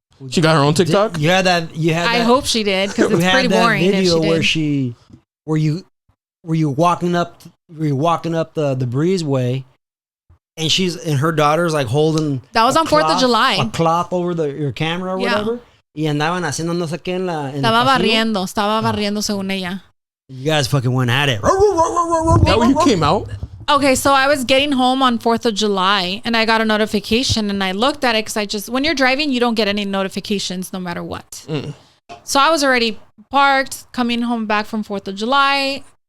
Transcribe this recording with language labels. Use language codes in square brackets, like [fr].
[en] She got her own TikTok? You had that. I hope she did because it's pretty boring. Video where you walking up the breezeway, and her daughter's like holding. That was on 4th of July. A cloth over your camera or whatever. [es] Y andaban haciendo no sé qué en la. Estaba barriendo según ella. [en] You guys fucking went at it. That when you came out? Okay, so I was getting home on 4th of July and I got a notification and I looked at it because when you're driving, you don't get any notifications no matter what. So I was already parked, coming home back from 4th of July.